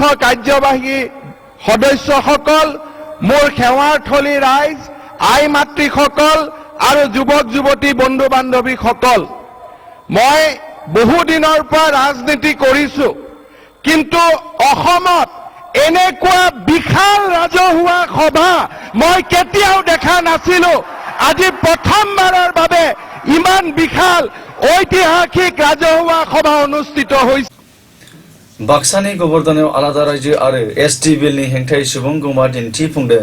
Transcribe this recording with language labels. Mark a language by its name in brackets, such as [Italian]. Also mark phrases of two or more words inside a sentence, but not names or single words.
[Assamese] কাৰ্যবাহী সদস্যসকল, মোৰ সেৱাৰ্থলী ৰাইজ, আই মাতৃসকল আৰু যুৱক যুৱতী বন্ধু বান্ধৱীসকল, মই বহুদিনৰ পৰা ৰাজনীতি কৰিছো, কিন্তু অসমত এনেকুৱা বিশাল ৰাজহুৱা সভা মই কেতিয়াও দেখা নাছিলো। আজি প্ৰথমবাৰৰ বাবে ইমান বিশাল ঐতিহাসিক ৰাজহুৱা সভা অনুষ্ঠিত হৈছে। [Bodo] बाक्सानि गबर्धनायाव आलादा रायजो आरो एसटि बिलनि हेंथायै सुबुंगौमा दिन्थिफुंदों।